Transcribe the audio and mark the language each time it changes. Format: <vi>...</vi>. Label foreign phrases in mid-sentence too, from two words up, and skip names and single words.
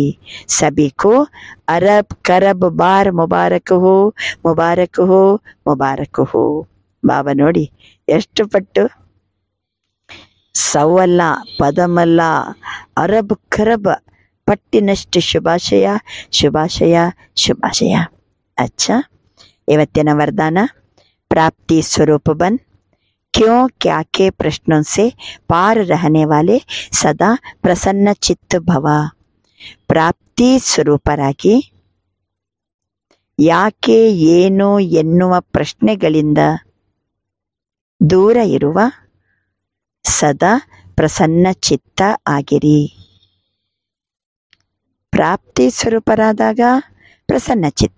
<hi>सभी को अरब खरब बार मुबारक हो, मुबारक हो, मुबारक हो.</hi> <kn>ಬಾಬಾ ನೋಡಿ ಎಷ್ಟು ಪಟ್ಟು ಸವಲ್ಲ ಪದಮಲ್ಲ,</kn> <hi>अरब खरब</hi> <kn>ಪಟ್ಟಿನಷ್ಟು ಶುಭಾಶಯ, ಶುಭಾಶಯ, ಶುಭಾಶಯ.</kn> <hi>अच्छा,</hi> <kn>ಇವತ್ತಿನ ವರದಾನ</kn> <hi>प्राप्ति स्वरूप बन, क्यों क्या के प्रश्नों से पार रहने वाले सदा प्रसन्न चित्त भव.</hi> <kn>ಪ್ರಾಪ್ತಿ ಸ್ವರೂಪರಾಗಿ ಯಾಕೆ ಏನು ಎನ್ನುವ ಪ್ರಶ್ನೆಗಳಿಂದ ದೂರ ಇರುವ ಸದಾ ಪ್ರಸನ್ನ ಚಿತ್ತ ಆಗಿರಿ. ಪ್ರಾಪ್ತಿ ಸ್ವರೂಪರಾದಾಗ ಪ್ರಸನ್ನ ಚಿತ್ತ.</kn>